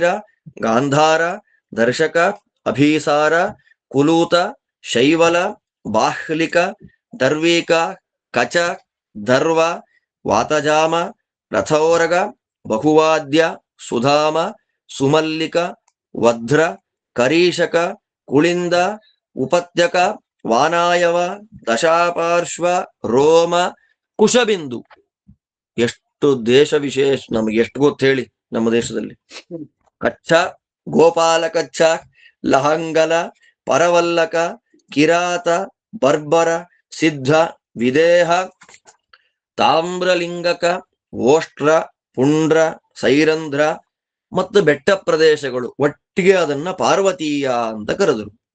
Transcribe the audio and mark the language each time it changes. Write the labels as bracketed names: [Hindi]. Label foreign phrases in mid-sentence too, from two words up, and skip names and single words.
[Kannada] ಗಾಂಧಾರ ದರ್ಶಕ ಅಭೀಸಾರ ಕುಲೂತ ಶೈವಲ ಬಾಹ್ಲಿಕ ದರ್ವೀಕ ಕಚ ದರ್ವ ವಾತಜಾಮ ರಥೋರಗ ಬಹುವಾದ್ಯ ಸುಧಾಮ ಸುಮಲ್ಲಿಕ ವಧ್ರ ಕರೀಶಕ ಕುಳಿಂದ ಉಪತ್ಯಕ ವಾನಾಯವ ದಶಾಪಾರ್ಶ್ವ ರೋಮ ಕುಶಬಿಂದು. ಎಷ್ಟು ದೇಶ ವಿಶೇಷ, ನಮಗೆ ಎಷ್ಟು ಗೊತ್ತು ಹೇಳಿ ನಮ್ಮ ದೇಶದಲ್ಲಿ. ಕಚ್ಚ ಗೋಪಾಲ ಕಚ್ಚ ಲಹಂಗಲ ಪರವಲ್ಲಕ ಕಿರಾತ ಬರ್ಬರ ಸಿದ್ಧ ವಿದೇಹ ತಾಮ್ರಲಿಂಗಕ ಓಷ್ಟ್ರ ಪುಂಡ್ರ ಸೈರಂಧ್ರ ಮತ್ತು ಬೆಟ್ಟ ಪ್ರದೇಶಗಳು ಒಟ್ಟಿಗೆ ಅದನ್ನ ಪಾರ್ವತೀಯ ಅಂತ ಕರೆದರು.